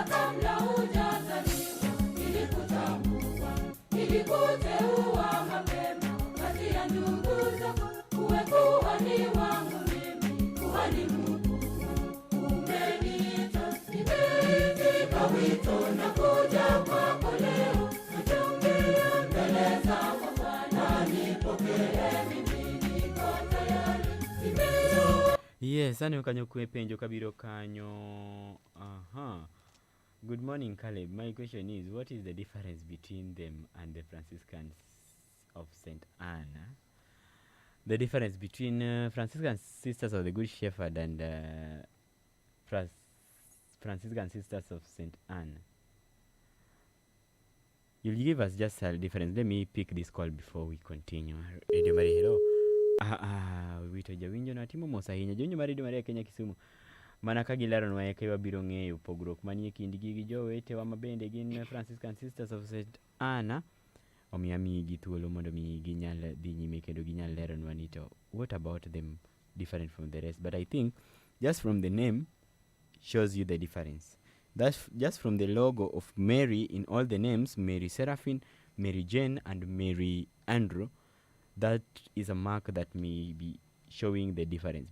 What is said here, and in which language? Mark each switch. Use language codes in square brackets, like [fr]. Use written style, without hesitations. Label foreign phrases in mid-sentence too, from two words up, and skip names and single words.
[sw] kabla hujazaliwa nilikutambua, nilikuteua mapema kati ya ndugu zako, uwe kuhani wangu mimi, kuhani mkuu. Umeniita, nimeitika wito na kuja kwako leo. Natumia mbele zako Bwana, nipokee mimi niko tayari. [luo] Yes, ane kanyo kwe penjo kabiro kanyo. [en] Good morning, Caleb. My question is, what is the difference between them and the Franciscans of St. Anna? The difference between Franciscan Sisters of the Good Shepherd and Franciscan Sisters of St. Anna. You'll give us just a difference. Let me pick this call before we continue. Radio Maria, hello. [luo] Wito jawinjo na timo mos ahinya jonyo mar Radio Maria Kenya Kisumu. Mana ka gileronwa eka wabiro ng'eyo pogruok manie kindgi gi jowetewa mabende gin Franciscan Sisters of St. Anna. Omiyo amigi thuolo mondo mi ginyal dhi nyime kendo ginyal leronwa ni to [en] what about them different from the rest. But I think just from the name shows you the difference. That's just from the logo of Mary in all the names, Mary Seraphine, Mary Jane, and Mary Andrew. That is a mark that may be showing the difference.